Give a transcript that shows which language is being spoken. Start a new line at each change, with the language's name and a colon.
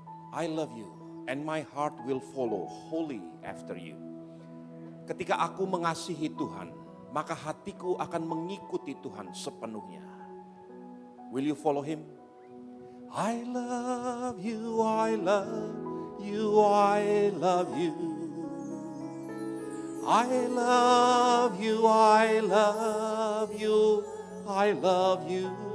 English: I love you and my heart will follow wholly after you.
Indonesian: Ketika aku mengasihi Tuhan, maka hatiku akan mengikuti Tuhan sepenuhnya.
English: Will you follow him? I love you, I love you, I love you. I love you, I love you, I love you.